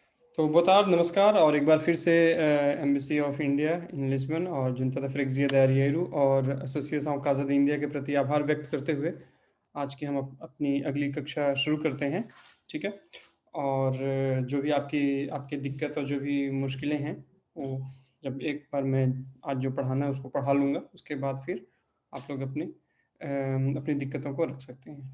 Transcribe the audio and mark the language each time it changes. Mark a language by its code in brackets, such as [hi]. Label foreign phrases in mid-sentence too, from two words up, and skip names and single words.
[pt] तो boa tarde, [hi] नमस्कार और एक बार फिर से एम्बेसी ऑफ इंडिया इन लिस्बन और junta da freguesia de Arieiro और एसोसिएशन ऑफ काजा de इंडिया के प्रति आभार व्यक्त करते हुए आज की हम अपनी अगली कक्षा शुरू करते हैं। ठीक है। और जो भी आपकी आपकी दिक्कत और जो भी मुश्किलें हैं वो जब एक बार मैं आज जो पढ़ाना है उसको पढ़ा लूँगा, उसके बाद फिर आप लोग अपनी दिक्कतों को रख सकते हैं।